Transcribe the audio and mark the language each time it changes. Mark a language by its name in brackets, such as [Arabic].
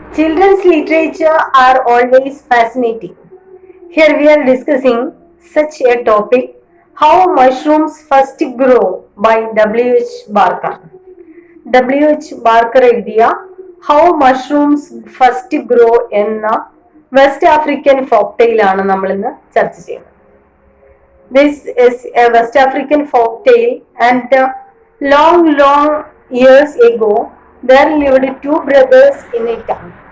[English] Children's literature are always fascinating. Here we are discussing such a topic, How Mushrooms First Grow by W.H. Barker. W.H. [Malayalam] Barker എഴുതിയ how mushrooms first grow എന്ന west African ഫോക്ടെയിലാണ് നമ്മൾ ഇന്ന് ചർച്ച ചെയ്യുന്നത്. [English] This is a West African folk tale, and long years ago there lived two brothers in a town.